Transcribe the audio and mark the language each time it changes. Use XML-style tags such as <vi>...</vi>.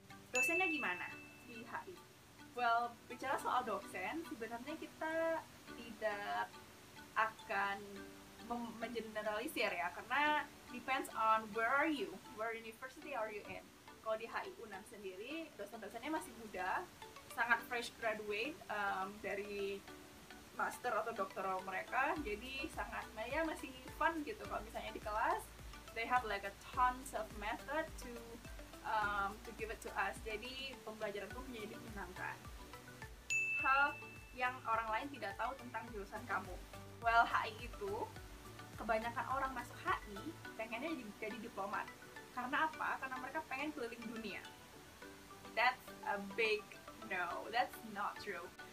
<id>Dosennya gimana di HI? Well, bicara soal dosen, sebenarnya kita tidak akan mengeneralisir ya, karena</id> <en>depends on where university are you in.</en> <id>Kalau di HI UNAM sendiri, dosen-dosennya masih muda, sangat fresh graduate dari master atau doktoral mereka, jadi sangat masih fun gitu. Kalau misalnya di kelas,</id> <en>they have like a tons of method to give it to us.</en> <id>Jadi pembelajaran itu menjadi menyenangkan. Hal yang orang lain tidak tahu tentang jurusan kamu. Well, HI itu kebanyakan orang masuk HI pengennya jadi diplomat. Karena apa? Karena mereka pengen keliling dunia.</id> <en>That's a big no. That's not true.</en>